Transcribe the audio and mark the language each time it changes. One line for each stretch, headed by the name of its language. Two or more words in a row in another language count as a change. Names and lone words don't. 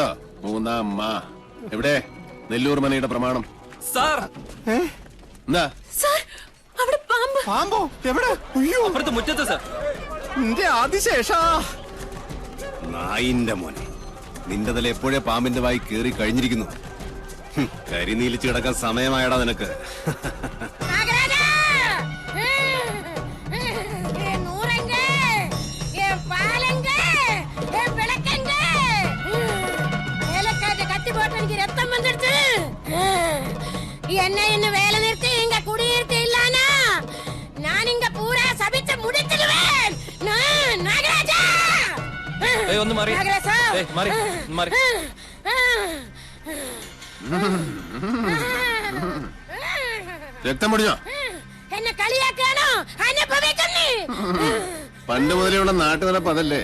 Malayalam: മൂന്നാം മാ എവിടെ? നെല്ലൂർ മനയുടെ പ്രമാണം എന്താ? അവിടെ പാമ്പ്. പാമ്പോ? എവിടെ? അയ്യോ, അപ്പുറത്ത് മുറ്റത്ത് സർ. എന്റെ ആദിശേഷാ. നായിന്റെ മോനെ, നിന്റെ തല എപ്പോഴേ പാമ്പിന്റെ വായി കേറി കഴിഞ്ഞിരിക്കുന്നു. കരിനീലിച്ച് കിടക്കാൻ സമയമായടാ നിനക്ക്.
Tamil: என்ன இன்னும் வேலை நிறுத்தி இங்க குடியிருக்க இல்லானா நான் இங்க பூரா சபிச்சு முடிச்சிடுவேன். நாகராஜா,
Malayalam: ഒന്ന് മാറി. നാഗരാജാ, മാറി മാറി. രക്തം പൊടിഞ്ഞോ? എന്നെ കളിയാക്കാണോ? അനുഭവിക്കുന്നേ. പണ്ട് മുതലുള്ള നാട്ടുനടപ്പ് അതല്ലേ.